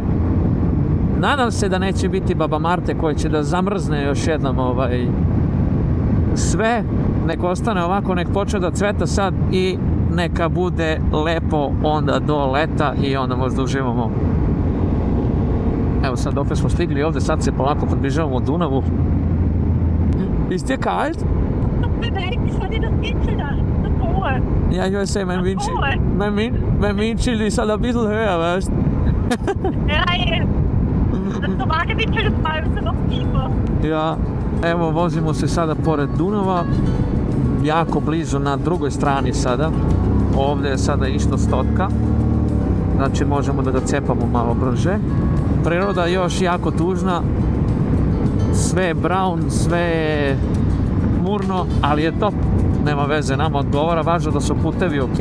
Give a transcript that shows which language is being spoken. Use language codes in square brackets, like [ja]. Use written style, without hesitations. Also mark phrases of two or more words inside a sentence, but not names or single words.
[sr] Nadam se da neće biti Baba Marte koja će da zamrzne još jednom sve, nek ostane ovako, nek počne da cveta sad i neka bude lepo onda do leta i onda možda uživamo. Evo sad opet smo stigli ovdje, sad se polako približavamo Dunavu. [de] Ist dir kalt? Ja, ich weiß ja, mein Windschild ist halt ein bisschen höher, weißt du? Ja, das normale Windschild ist meistens noch tiefer. Ja, [sr] evo vozimo se sada pored Dunava, jako blizu na drugoj strani sada. Ovdje je sada isto stotka, znači možemo da ga cepamo malo brže. Priroda je još jako tužna, sve je brown, sve je murno, ali je top, nema veze, nama odgovara, važno da su putevi ok.